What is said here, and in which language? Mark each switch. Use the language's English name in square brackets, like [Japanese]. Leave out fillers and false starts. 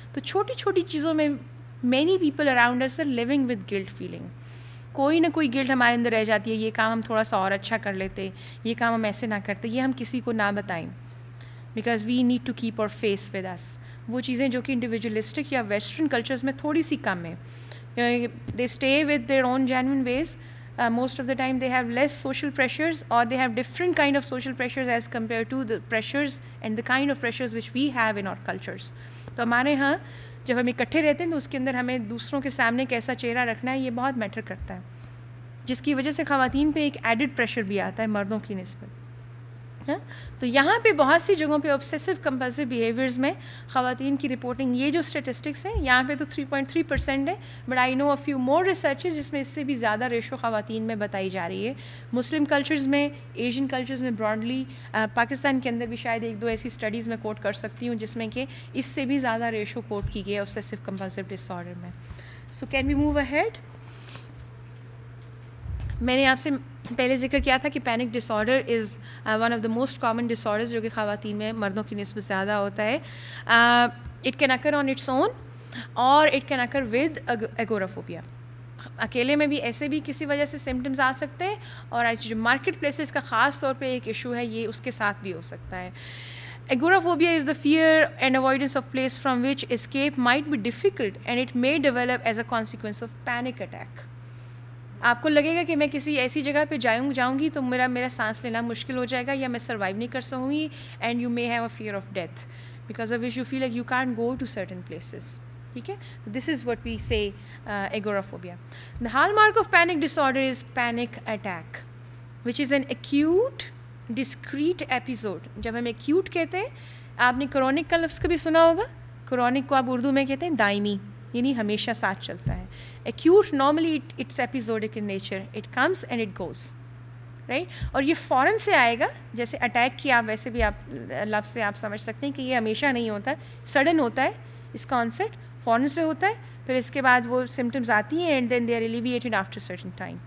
[Urdu] تو چھوٹی چھوٹی چیزوں میں [English] many people around us are living with guilt feeling, [Urdu] کوئی نہ کوئی گلٹ ہمارے اندر رہ جاتی ہے, یہ کام ہم تھوڑا سا اور اچھا کر لیتے, یہ کام ہم ایسے نہ کرتے, یہ ہم کسی کو نہ بتائیں [English] Because we need to keep our face with us. [Urdu] وہ چیزیں جو کہ انڈیویجولسٹک یا ویسٹرن کلچرز میں تھوڑی سی کم ہے, [English] they stay with their own genuine ways. Most of the time they have less social pressures, or they have different kind of social pressures as compared to the pressures and the kind of pressures which we have in our cultures. [Urdu] تو ہمارے ہاں جب ہم اکٹھے رہتے ہیں تو اس کے اندر ہمیں دوسروں کے سامنے کیسا چہرہ رکھنا ہے یہ بہت میٹر کرتا ہے, جس کی وجہ سے خواتین پہ ایک ایڈڈ پریشر بھی آتا ہے مردوں کی نسبت. تو یہاں پہ بہت سی جگہوں پہ obsessive compulsive behaviors میں خواتین کی رپورٹنگ, یہ جو اسٹیٹسٹکس ہیں یہاں پہ تو 3.3% ہے, [English] but I know a few more researches [Urdu] جس میں اس سے بھی زیادہ ریشو خواتین میں بتائی جا رہی ہے. مسلم کلچرز میں, ایشین کلچرز میں براڈلی, پاکستان کے اندر بھی شاید ایک دو ایسی اسٹڈیز میں کوٹ کر سکتی ہوں جس میں کہ اس سے بھی زیادہ ریشو کوٹ کی گئی ہے obsessive compulsive disorder میں. [English] So can we move ahead. [Urdu] میں نے آپ سے پہلے ذکر کیا تھا کہ [English] panic disorder is one of the most common disorders [Urdu] جو کہ خواتین میں مردوں کی نسبت زیادہ ہوتا ہے. [English] It can occur on its own or it can occur with agoraphobia. [Urdu] اکیلے میں بھی ایسے بھی کسی وجہ سے سمٹمز آ سکتے ہیں, اور جو مارکیٹ پلیسز کا خاص طور پہ ایک ایشو ہے یہ اس کے ساتھ بھی ہو سکتا ہے. [English] Agoraphobia is the fear and avoidance of place from which escape might be difficult and it may develop as a consequence of panic attack. [Urdu] آپ کو لگے گا کہ میں کسی ایسی جگہ پہ جاؤں گی تو میرا سانس لینا مشکل ہو جائے گا یا میں سروائیو نہیں کر سکوں گی, [English] And you may have a fear of death because of which you feel like you can't go to certain places. ٹھیک ہے, this is what we say agoraphobia. The hallmark of panic disorder is panic attack which is an acute discrete episode. [Urdu] جب ہم acute کہتے ہیں, آپ نے chronic کا لفظ کبھی سنا ہوگا, کرونک کو آپ اردو میں کہتے ہیں دائمی, یعنی ہمیشہ ساتھ چلتا ہے. [English] Acute normally it's episodic in nature, it comes and it goes, right. [Urdu] اور یہ فوراً سے آئے گا, جیسے اٹیک کی آپ ویسے بھی آپ لفظ سے آپ سمجھ سکتے ہیں کہ یہ ہمیشہ نہیں ہوتا ہے, سڈن ہوتا ہے, اس کا آنسٹ فوراً سے ہوتا ہے, پھر اس کے بعد وہ سمٹمز آتی ہیں [English] And then they are alleviated after certain time.